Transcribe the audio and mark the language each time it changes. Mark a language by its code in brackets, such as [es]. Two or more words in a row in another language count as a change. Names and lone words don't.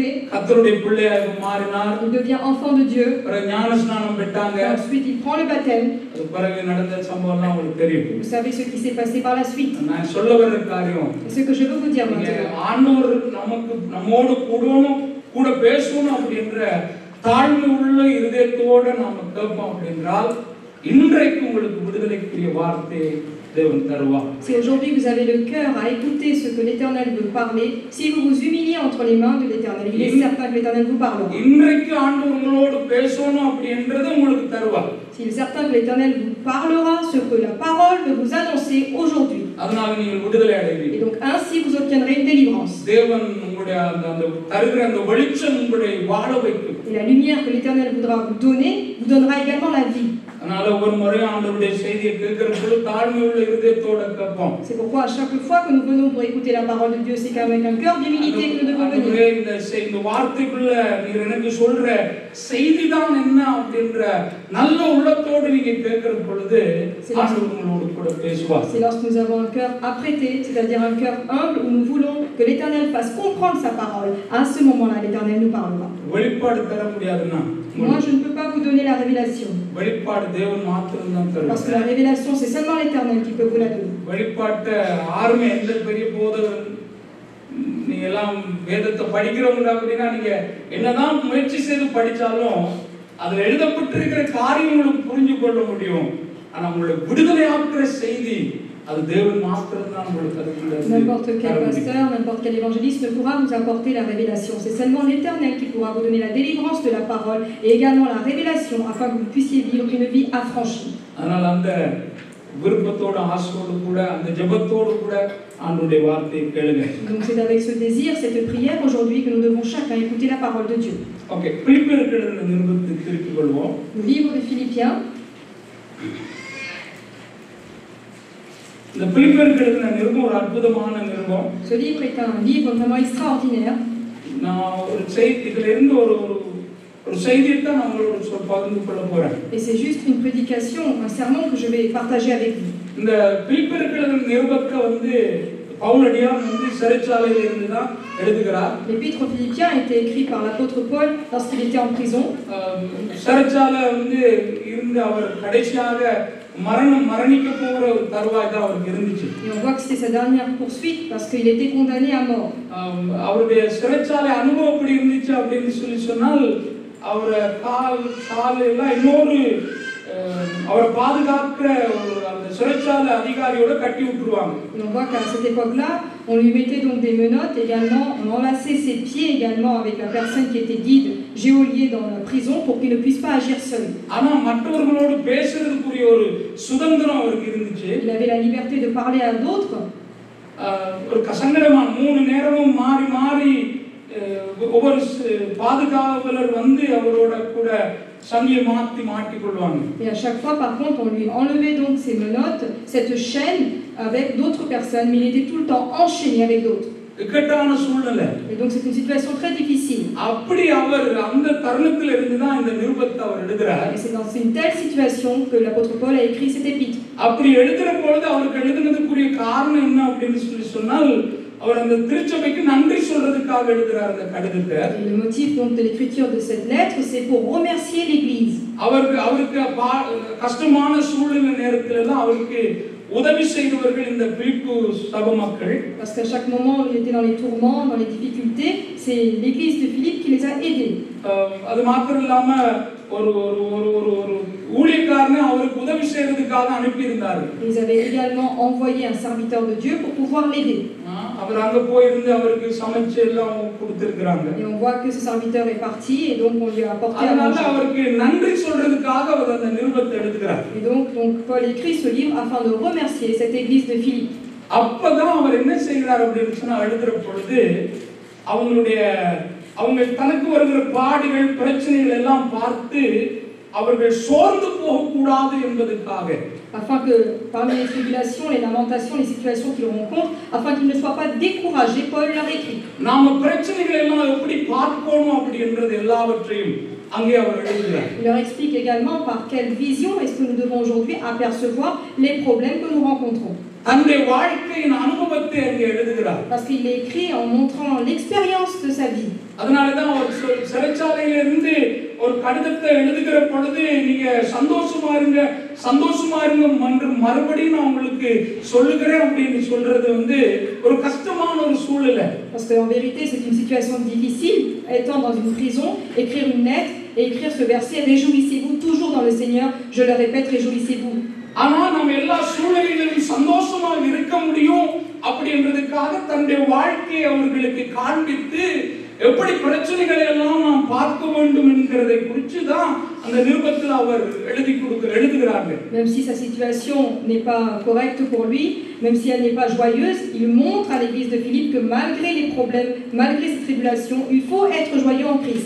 [ta] கர்த்தருடைய பிள்ளையாக மாறினார். [fr] Il devient enfant de Dieu. [ta] பிறகு ஞானஸ்நானம் பெற்றாங்க. [fr] Ensuite il prend le baptême. [ta] பிறகு நடந்த சம்பவம்லாம் உங்களுக்கு தெரியும். [fr] Vous savez ce qui s'est passé par la suite. [ta] நான் சொல்ல வர காரியம் [fr] Ce que je veux vous dire maintenant. [ta] ஆண்டவர் நம்மோடு கூட பேசணும் அப்படின்ற தாழ்மை உள்ள இதயத்தோட நாம கேட்போம் அப்படின்றால் இன்றைக்கு உங்களுக்கு விடுதலைக்குரிய வார்த்தை தேவன் தருவார். [fr] Si aujourd'hui vous avez le cœur à écouter ce que l'Éternel veut parler, si vous vous humiliez entre les mains de l'Éternel, il est certain que l'Éternel vous parlera. [ta] இன்றைக்கு ஆண்டவர் உங்களோடு பேசணும் அப்படின்றது உங்களுக்கு தருவார். [fr] Il est certain que l'Éternel vous parlera ce que la parole veut vous annoncer aujourd'hui. [ta] அதனால நீங்கள் விடுதலை அடைவீர்கள். [fr] Et donc ainsi vous obtiendrez une délivrance. [ta] தேவன் உங்களுடைய அந்த தருகிற அந்த வெளிச்சம் உங்களை வாழ வைக்கும். [fr] Et la lumière que l'Éternel voudra vous donner vous donnera également la vie. [ta] அதனால ஒரு முறை ஆண்டவருடைய செய்தியை கேட்கிறப்போ தாழ்மை உள்ள இதயத்தோட கேட்போம். [fr] C'est pourquoi à chaque fois que nous venons pour écouter la parole de Dieu, c'est qu'avec un cœur d'humilité que nous devons venir. [ta] இந்த வார்த்தைக்குள்ள நீங்க எனக்கு சொல்ற செய்திதான் என்ன அப்படின்ற நல்ல உள்ளத்தோடு நீங்க கேட்கிற பொழுது ஆண்டவர் உங்களோடு கூட பேசுவார். [fr] C'est lorsque nous avons un cœur apprêté, c'est-à-dire un cœur humble où nous voulons que l'Éternel fasse comprendre sa parole. À ce moment-là, l'Éternel nous parlera. [ta] வெளிப்பாடு தர முடியாதுன்னா [fr] Moi, je ne peux pas vous donner la révélation. [ta] வெளிப்பாடு தேவன் மாத்திரம் தான் தருவார். [fr] Parce que la révélation, c'est seulement l'Éternel qui peut vous la donner. [ta] வெளிப்பாட்டை யாருமே எந்த பெரிய போதகர் நீங்க எல்லாம் வேதத்தை படிக்கிறவங்க அப்படின்னா நீங்க என்னதான் முயற்சி செய்து படிச்சாலும் அதுல எழுதப்பட்டிருக்கிற காரியங்களும் புரிஞ்சு கொள்ள முடியும். ஆனா உங்களை விடுதலையாக்குற செய்தி அது தேவன் மாத்திரம் தான் உங்களுக்கு அதுக்குள்ள. [fr] N'importe quel pasteur, n'importe quel évangéliste ne pourra vous apporter la révélation. C'est seulement l'Éternel qui pourra vous donner la délivrance de la parole et également la révélation afin que vous puissiez vivre une vie affranchie. [ta] அதனால அந்த விருப்பத்தோட ஆசையோடு கூட அந்த ஜெபத்தோடு கூட ஆண்டவருடைய வார்த்தையை கேளுங்க. [fr] Donc c'est avec ce désir, cette prière aujourd'hui que nous devons chacun écouter la parole de Dieu. [ta] ஓகே, பிலிப்பியருக்கு எழுதின நிருபத்தை திருப்பிக் கொள்வோம். [fr] Le livre de Philippiens. [ta] இந்த பிலிப்பியருக்கு எழுதின நிருபம் ஒரு அற்புதமான அற்புதமான நிருபம். [fr] Ce livre est un livre vraiment extraordinaire. [ta] நான் ஒரு செய்தி இதிலிருந்து ஒரு செய்தியை தான் நான் உங்களோட பகிர்ந்து கொள்ள போறேன். [fr] Et c'est juste une prédication, un sermon que je vais partager avec vous. [ta] இந்த பிலிப்பியர்கள் நிருபத்தை வந்து பவுலடியார் வந்து சிறைச்சாலையில் இருந்து தான் எழுதுகிறார். [fr] L'épître aux Philippiens a été écrit par l'apôtre Paul lorsqu'il était en prison. [ta] சிறைச்சாலை வந்து இருந்து அவர் கடைசியாக மரணிக்க போகிற ஒரு தருவாய் தான் அவருக்கு இருந்துச்சு. [fr] Et on voit que c'était sa dernière poursuite parce qu'il était condamné à mort. [ta] அவருடைய சிறைச்சாலை அனுபவம் எப்படி இருந்துச்சு அப்படின்னு சொன்னால் அவரை கால் எல்லாம் இன்னொரு அவரை பாதுகாக்கிற அந்த சிறைச்சாலை அதிகாரியோட கட்டி விட்டுருவாங்க. [fr] Et on voit qu'à cette époque-là, on lui mettait donc des menottes également, on enlaçait ses pieds également avec la personne qui était guide, geôlier dans la prison pour qu'il ne puisse pas agir seul. [ta] ஆனா மற்றவர்களோடு பேசுறதுக்குரிய ஒரு சுதந்திரம் அவருக்கு இருந்துச்சு. [fr] Il avait la liberté de parler à d'autres. [ta] ஒரு சங்கடமா 3 நேரமும் மாறி ஒவ்வொரு பாதுகாவலர் வந்து அவரோட கூட சங்கிலி மாட்டி கொள்வாங்க. [fr] Et à chaque fois par contre on lui enlevait donc ses menottes, cette chaîne avec d'autres personnes, mais il était tout le temps enchaîné avec d'autres. [ta] இக்கட்டான சூழ்நிலை. [fr] Et donc c'est une situation très difficile. [ta] அப்படி அவர் அந்த தருணத்துல இருந்து தான் இந்த நிருபத்தை அவர் எழுதுறார். [fr] Et c'est dans une telle situation que l'apôtre Paul a écrit cet épître. [ta] அப்படி எழுதுற பொழுது அவருக்கு எழுதுனதுக்குரிய காரணம் என்ன அப்படின்னு சொன்னால் அவர் அந்த திருச்சபைக்கு நன்றி சொல்றதுக்காக எழுதுறார் அந்த கடிதத்தை. [fr] Le motif donc de l'écriture de cette lettre, c'est pour remercier l'église. [ta] அவருக்கு கஷ்டமான சூழ்நிலை நேரத்துல எல்லாம் அவருக்கு உதவி செய்தவர்கள் இந்த பிலிப்பு சபை மக்கள். [fr] Parce qu'à chaque moment où il était dans les tourments, dans les difficultés, c'est l'église de Philippe qui les a aidés. [ta] அது மாத்திரம் இல்லாம ஒரு ஊழியக்காரனை அவருக்கு உதவி செய்யறதுக்காக அனுப்பி இருந்தார். [fr] Ils avaient également envoyé un serviteur de Dieu pour pouvoir l'aider. [ta] அவர் அங்க போய் இருந்து அவருக்கு சமைச்சு எல்லாம் கொடுத்திருக்காங்க. [fr] Et on voit que ce serviteur est parti et donc on lui a apporté à [ta] அதனால [fr] manger. [ta] அவருக்கு நன்றி சொல்றதுக்காக அவர் அந்த நிருபத்தை எழுதுகிறார். [fr] Et donc Paul écrit ce livre afin de remercier cette église de Philippe. [ta] அப்பதான் அவர் என்ன செய்கிறார் அப்படின்னு சொன்னா எழுதுற பொழுது அவங்க தனக்கு வருகிற பாடுகள் பிரச்சனைகள் எல்லாம் பார்த்து அவர்கள் சோர்ந்து போக கூடாது என்பதற்காக [fr] afin que parmi les tribulations, les lamentations, les situations qu'ils rencontrent, afin qu'ils ne soient pas découragés, Paul leur écrit. [ta] நாம பிரச்சனைகளை எல்லாம் எப்படி பார்க்கணும் அப்படி என்றது எல்லாவற்றையும் அங்கே அவர் எழுதுகிறார். [fr] Il leur explique également par quelle vision est-ce que nous devons aujourd'hui apercevoir les problèmes que nous rencontrons. [ta] தன்னுடைய வாழ்க்கையின் அனுபவத்தை அங்கே எழுதுகிறார். [fr] Parce qu'il l'écrit en montrant l'expérience de sa vie. [ta] அதனால தான் அவர் சிறைச்சாலையில இருந்து ஒரு கடிதத்தை எழுதுகிற பொழுது நீங்க சந்தோஷமா இருங்க என்று மறுபடியும் நான் உங்களுக்கு சொல்லுகிறேன் அப்படின்னு சொல்றது வந்து ஒரு கஷ்டமான ஒரு சூழ்நிலை. [fr] Parce que en vérité c'est une situation difficile, étant dans une prison, écrire une lettre et écrire ce verset, réjouissez-vous toujours dans le Seigneur, je le répète, réjouissez-vous. [ta] ஆனா நம்ம எல்லா சூழ்நிலைகளிலும் சந்தோஷமா இருக்க முடியும் அப்படின்றதுக்காக தன்னுடைய வாழ்க்கையை அவர்களுக்கு காண்பித்து எப்படி பிரச்சனைகளை எல்லாம் நாம் பார்க்க வேண்டும் என்கிறதை குறித்து தான் அந்த நிருபத்தில் அவர் எழுதுகிறாங்க. [fr] Même si sa situation n'est pas correcte pour lui, même si elle n'est pas joyeuse, il montre à l'église de Philippe que malgré les problèmes, malgré ces tribulations, il faut être joyeux en Christ.